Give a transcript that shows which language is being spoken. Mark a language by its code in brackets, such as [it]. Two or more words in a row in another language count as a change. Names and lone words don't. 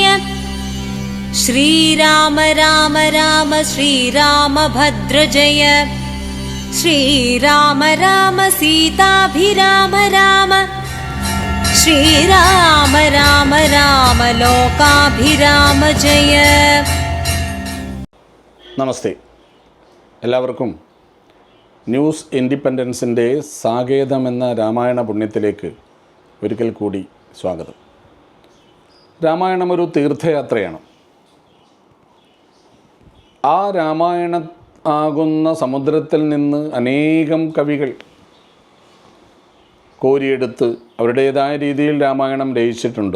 [sa] श्रीराम राम राम श्रीरामभद्र जय। श्रीराम राम सीताभिराम राम। श्रीराम राम राम लोकाभिराम जय। [ml] നമസ്തേ. എല്ലാവർക്കും ന്യൂസ് ഇൻഡിപെൻഡൻസിൻ്റെ സാകേതമെന്ന രാമായണ പുണ്യത്തിലേക്ക് ഒരിക്കൽ കൂടി സ്വാഗതം. രാമായണം ഒരു തീർത്ഥയാത്രയാണ്. ആ രാമായണ ആകുന്ന സമുദ്രത്തിൽ നിന്ന് അനേകം കവികൾ കോരിയെടുത്ത് അവരുടേതായ രീതിയിൽ രാമായണം രചിച്ചിട്ടുണ്ട്.